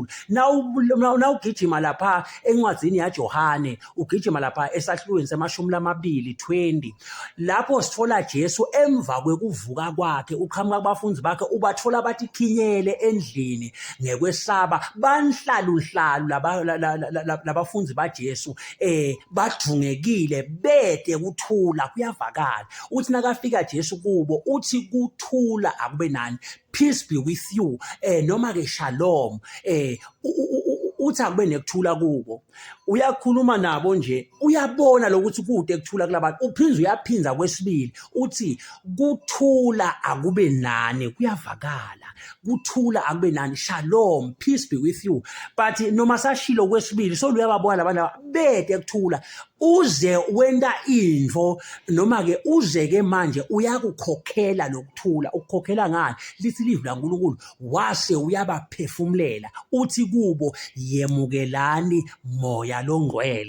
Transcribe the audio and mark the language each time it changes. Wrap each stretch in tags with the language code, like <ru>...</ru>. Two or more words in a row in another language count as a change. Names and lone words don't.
<ss>Now ugijima lapha encwadzini yaJohane, ugijima lapha esahlukweni se-20 lapho sithola Jesu emva kwekuvuka kwakhe uqhamuka kubafundi bakhe ubathola bathi khinyele endlini ngekwesaba banhlalu labafundi baJesu badungekile bede kuthula kuyavakala. Uthi nakafika Jesu kubo uthi kuthula akube nani,</ss> <en>peace be with you</en> <ss>noma ke</ss> <en>shalom.</en> <ss>Uthi akube nekuthula kubo. Uyakhuluma nabo nje uyabona lokuthi kude kuthula kulabantu. Uphinza uyaphinza kwesibili uthi kuthula akube nani kuyavakala. Kuthula akube nani,</ss> <en>shalom, peace be with you.</en> <ss>But noma sashilo kwesibili so uyababona labantu bede kuthula. Uze wenda info noma ke uze ke manje uyakukhokhela lokuthula. Ukukhokhela ngani? Lithi live laNkulunkulu wase uyabaphefumulela uthi kubo yemukelani moya longcwele.</ss>